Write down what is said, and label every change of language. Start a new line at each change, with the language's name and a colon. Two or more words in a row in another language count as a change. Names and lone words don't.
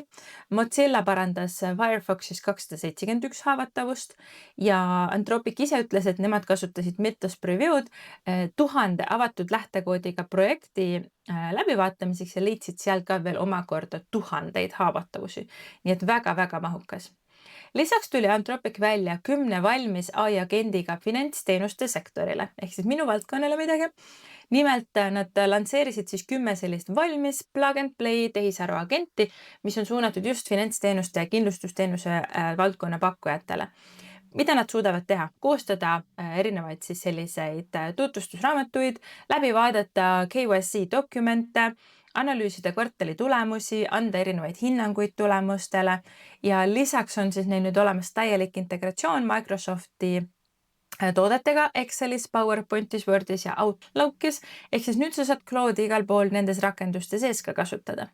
Estonian: Mozilla parandas Firefoxis 271 haavatavust ja Anthropic ise ütles, et nemad kasutasid Mythos Preview'd 1000 avatud lähtekoodiga projekti läbivaatamiseks ja leidsid sealt ka veel omakorda 1000 haavatavusi. Nii et väga mahukas. Lisaks tuli Anthropic välja 10 valmis AI agendiga finantsteenuste sektorile, ehk siis minu valdkonnale midagi. Nimelt nad lansseerisid siis 10 sellist valmis
English: plug and play
Estonian: tehisaru agenti, mis on suunatud just finantsteenuste ja kindlustusteenuse valdkonna pakkujatele. Mida nad suudavad teha? Koostada erinevaid siis selliseid tutvustusraamatuid, läbi vaadata KYC dokumente, analüüsida kvartali tulemusi, anda erinevaid hinnanguid tulemustele ja lisaks on siis neil nüüd olemas täielik integratsioon Microsofti toodetega Excelis, PowerPointis, Wordis ja Outlookis, ehk siis nüüd sa saad Claude'i igal pool nendes rakenduste sees ka kasutada.